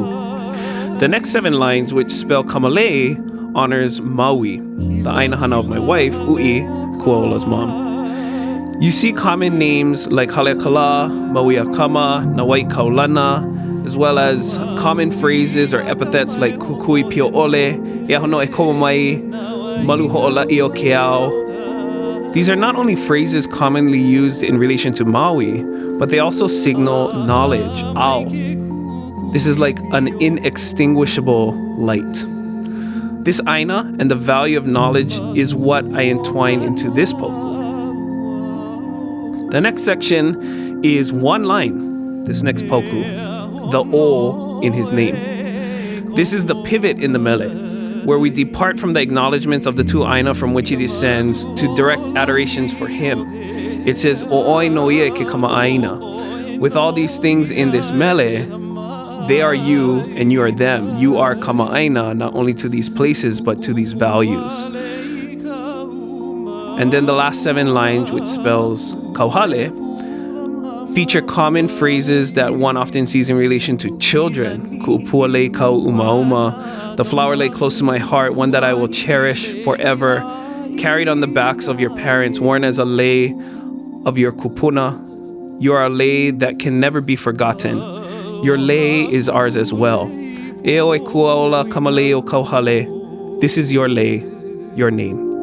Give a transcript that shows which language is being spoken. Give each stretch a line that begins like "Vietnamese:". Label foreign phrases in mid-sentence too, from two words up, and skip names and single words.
English: The next 7 lines, which spell Kamalei, honors Maui, the
Hawaiian: Aina Hana
English: of my wife, Ui, Kuaola's mom. You see common names like Haleakala, Maui Akama, Nawai Kaulana, as well as common phrases or epithets like
Hawaiian: Kukui Pio Ole, Ehono Ekomamai, Malu Ho'ola'i o Keao.
English: These are not only phrases commonly used in relation to Maui, but they also signal knowledge, ao. This is like an inextinguishable light. This aina and the value of knowledge is what I entwine into this poku. The next section is 1 line, this next poku, the o in his name. This is the pivot in the mele, where we depart from the acknowledgments of the 2 aina from which he descends to direct adorations for him. It says,
Hawaiian: O'oi no ie ke kama aina.
English: With all these things in this mele, they are you and you are them. You are
Hawaiian: kama aina,
English: not only to these places, but to these values. And then the last 7 lines, which spells kauhale, feature common phrases that one often sees in relation to children.
Hawaiian: Ku'upua lei kau umauma,
English: the flower lay close to my heart, one that I will cherish forever, carried on the backs of your parents, worn as a lei of your kupuna. You are a lei that can never be forgotten. Your lei is ours as well.
Hawaiian: Eoe Kuaola Kamaleiokauhale,
English: this is your lei, your name.